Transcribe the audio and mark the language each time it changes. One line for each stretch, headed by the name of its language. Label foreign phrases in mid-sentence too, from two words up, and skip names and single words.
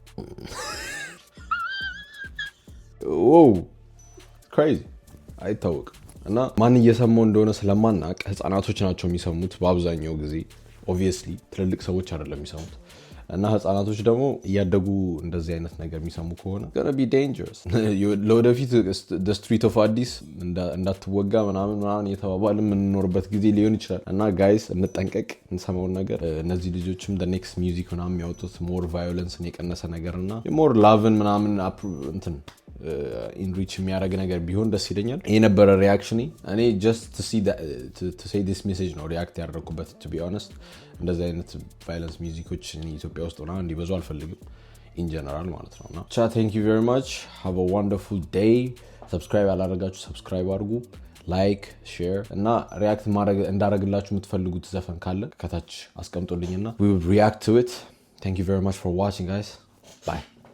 Amharic: ክሬዚ አይታወቅም እና ማን እየሰማው እንደሆነ ስለማናቅ ህፃናቶች ናቸው የሚሰሙት በአብዛኛው ጊዜ። ኦብቪየስሊ ትልልቅ ሰዎች አይደለም የሚሰሙት እና ህፃናቶች ደግሞ እያደጉ እንደዚህ አይነት ነገር የሚሰሙ ከሆነ
English: gonna be dangerous
Amharic: ለወደፊት
English: Street of Addis
Amharic: እንዳትወጋ ምናምን የተባባል የምንኖርበት ጊዜ ሊሆን ይችላል እና ጋይስ እንጠንቀቅ። እንሰማውን ነገር እነዚህ ልጆችም
English: the next music
Amharic: ምናምን የሚያወጡት ሞር ቫዮለንስን የቀነሰ ነገር እና ሞር ላቭን ምናምን እንትን ኢንሪች የሚያደርግ ነገር ቢሆን ደስ ይለኛል። ይሄ ነበረ ሪያክሽኔ። እኔ
English: just to say this message
Amharic: ነው ሪያክት ያደረኩበት
English: to be honest።
Amharic: እንደዚህ አይነት
English: violence musics
Amharic: ኢትዮጵያ ውስጥ ሆና እንዲበዙ አልፈልግም
English: in general
Amharic: ማለት ነው እና
English: thank you very much, have a wonderful day።
Amharic: ሰብስክራይብ ያላደረጋችሁ ሰብስክራይብ አድርጉ፣
English: like share
Amharic: እና ሪያክት እንዳደረግላችሁ የምትፈልጉት ዘፈን ካለ ከታች አስቀምጡልኝና
English: we will react to it. Thank you very much for watching guys. Bye.